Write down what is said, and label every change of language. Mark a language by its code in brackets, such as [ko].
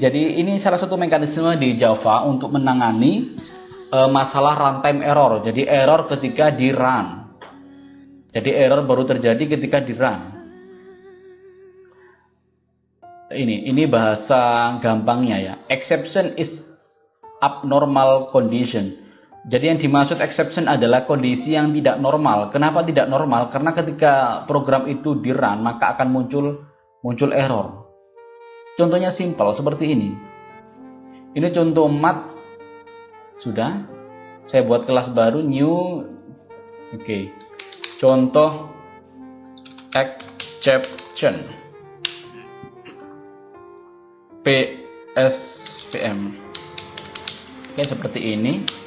[id] Jadi ini salah satu mekanisme di Java untuk menangani masalah runtime error. Jadi error ketika di run. Jadi error baru terjadi ketika di run. Ini bahasa gampangnya ya. [en] Exception is abnormal condition. [id] Jadi yang dimaksud exception adalah kondisi yang tidak normal. Kenapa tidak normal? Karena ketika program itu di run maka akan muncul error. Contohnya simpel seperti ini. Ini contoh mat. Sudah. Saya buat kelas baru new. Oke. Contoh exception PSVM. Oke, seperti ini.